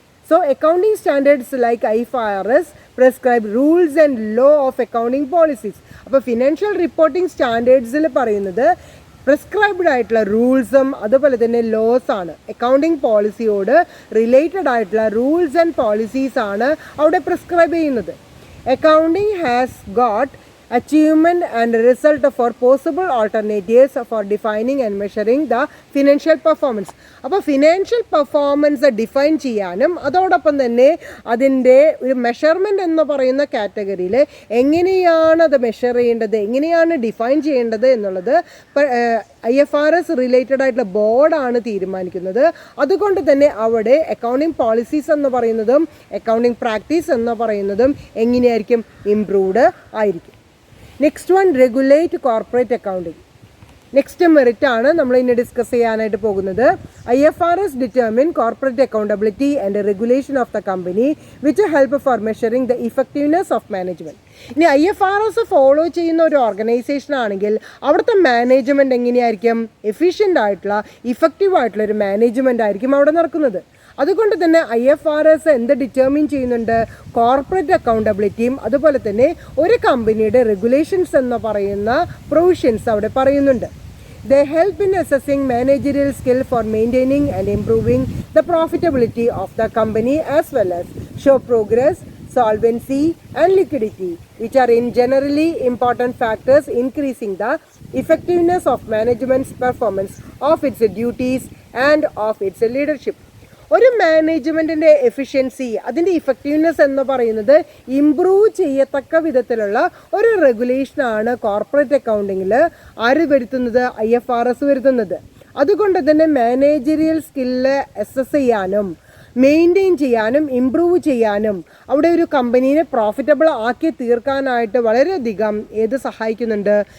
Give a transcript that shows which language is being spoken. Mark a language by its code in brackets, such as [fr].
[en] So accounting standards like IFRS prescribe rules and law of accounting policies. [ml] അപ്പോൾ financial reporting സ്റ്റാൻഡേർഡ്സിൽ പറയുന്നത് prescribed ആയിട്ടുള്ള റൂൾസും അതുപോലെ തന്നെ ലോസ് ആണ്. അക്കൗണ്ടിംഗ് പോളിസിയോട് റിലേറ്റഡ് ആയിട്ടുള്ള റൂൾസ് ആൻഡ് പോളിസീസ് ആണ് അവിടെ പ്രിസ്ക്രൈബ് ചെയ്യുന്നത്. [en] Accounting has got achievement and result for possible alternatives for defining and measuring the financial performance. [ml] അപ്പോൾ ഫിനാൻഷ്യൽ പെർഫോമൻസ് ഡിഫൈൻ ചെയ്യാനും അതോടൊപ്പം തന്നെ അതിൻ്റെ ഒരു മെഷർമെൻറ്റ് എന്ന് പറയുന്ന കാറ്റഗറിയിൽ എങ്ങനെയാണ് അത് മെഷർ ചെയ്യേണ്ടത്, എങ്ങനെയാണ് ഡിഫൈൻ ചെയ്യേണ്ടത് എന്നുള്ളത് IFRS റിലേറ്റഡ് ആയിട്ടുള്ള ബോർഡാണ് തീരുമാനിക്കുന്നത്. അതുകൊണ്ട് തന്നെ അവിടെ അക്കൗണ്ടിങ് പോളിസീസ് എന്ന് പറയുന്നതും അക്കൗണ്ടിങ് പ്രാക്ടീസ് എന്ന് പറയുന്നതും എങ്ങനെയായിരിക്കും? ഇംപ്രൂവ്ഡ് ആയിരിക്കും. [en] Next one regulate corporate accounting. [ml] Next merit ആണ് നമ്മൾ ഇനി ഡിസ്കസ് ചെയ്യാനായിട്ട് പോകുന്നത്. [en] IFRS determine corporate accountability and regulation of the company which help for measuring the effectiveness of management. [ml] ഇനി IFRS ഫോളോ ചെയ്യുന്ന ഒരു ഓർഗനൈസേഷൻ ആണെങ്കിൽ അവിടുത്തെ മാനേജ്മെൻറ്റ് എങ്ങനെയായിരിക്കും? എഫിഷ്യൻ്റ് ആയിട്ടുള്ള ഇഫക്റ്റീവ് ആയിട്ടുള്ള ഒരു മാനേജ്മെൻ്റ് ആയിരിക്കും അവിടെ നടക്കുന്നത്. അതുകൊണ്ട് തന്നെ IFRS എന്ത് ഡിറ്റർമിൻ ചെയ്യുന്നുണ്ട്? കോർപ്പറേറ്റ് അക്കൗണ്ടബിലിറ്റിയും അതുപോലെ തന്നെ ഒരു കമ്പനിയുടെ റെഗുലേഷൻസ് എന്ന് പറയുന്ന പ്രൊവിഷൻസ് അവിടെ പറയുന്നുണ്ട്. [en] They help in assessing managerial skill for maintaining and improving the profitability of the company as well as show progress, solvency and liquidity, which are in generally important factors increasing the effectiveness of management's performance of its duties and of its leadership. [ml] ഒരു മാനേജ്മെൻറ്റിൻ്റെ efficiency, അതിൻ്റെ effectiveness എന്ന് പറയുന്നത് improve ചെയ്യത്തക്ക വിധത്തിലുള്ള ഒരു റെഗുലേഷനാണ് corporate അക്കൗണ്ടിങ്ങിൽ ആര് വരുത്തുന്നത്? IFRS വരുത്തുന്നത്. അതുകൊണ്ട് തന്നെ മാനേജറിയൽ സ്കില്ല് അസസ് ചെയ്യാനും മെയിൻറ്റെയിൻ ചെയ്യാനും ഇംപ്രൂവ് ചെയ്യാനും അവിടെ ഒരു കമ്പനീനെ പ്രോഫിറ്റബിൾ ആക്കി തീർക്കാനായിട്ട് വളരെയധികം ഏത് സഹായിക്കുന്നുണ്ട്?